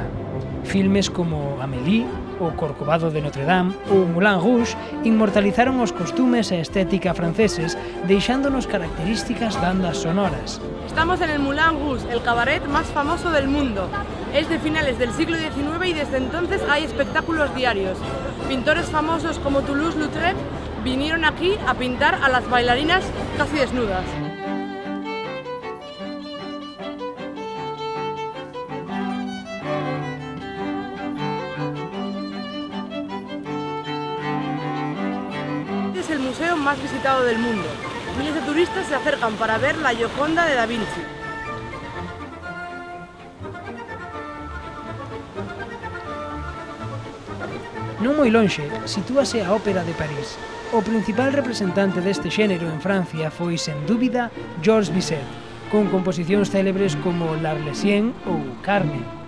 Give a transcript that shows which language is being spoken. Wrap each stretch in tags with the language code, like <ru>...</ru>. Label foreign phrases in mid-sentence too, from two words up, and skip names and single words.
<gl>Filmes como Amélie, o Corcovado de Notre Dame ou Moulin Rouge inmortalizaron os costumes e estética franceses, deixándonos características bandas sonoras.</gl> <es>Estamos en el Moulin Rouge, el cabaret más famoso del mundo. Es de finales del siglo XIX y desde entonces hay espectáculos diarios. Pintores famosos como Toulouse-Lautrec vinieron aquí a pintar a las bailarinas casi desnudas. Es el museo más visitado del mundo. Miles de turistas se acercan para ver la Gioconda de Da Vinci.</es> <gl>Non moi lonxe, sitúase a Ópera de París. O principal representante deste xénero en Francia foi, sen dúbida, Georges Bizet, con composicións célebres como L'Arlésienne ou Carmen.</gl>